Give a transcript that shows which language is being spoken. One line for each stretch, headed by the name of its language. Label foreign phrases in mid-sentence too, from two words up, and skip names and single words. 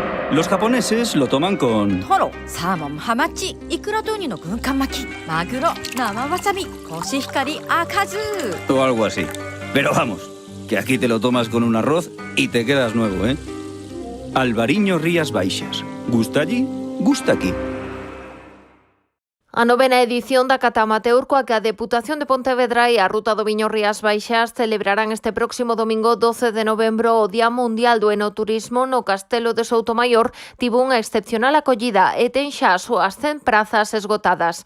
Spanish: Los japoneses lo toman con...
Japanese: トロ、サーモン、ハマチ、イクラとウニの軍艦巻き、マグロ、生わさび、コシヒカリ、赤酢。
Spanish: o algo así. Pero vamos, que aquí te lo tomas con un arroz y te quedas nuevo, ¿eh? Albariño Rías Baixas. Gusta allí, gusta aquí.
Galician: A novena edición da Cata Amateur, coa que a Deputación de Pontevedra e a Ruta do Viño Rías Baixas celebrarán este próximo domingo 12 de novembro o Día Mundial do Enoturismo no Castelo de Soutomaior, tivo unha excepcional acollida e ten xa as súas 100 prazas esgotadas.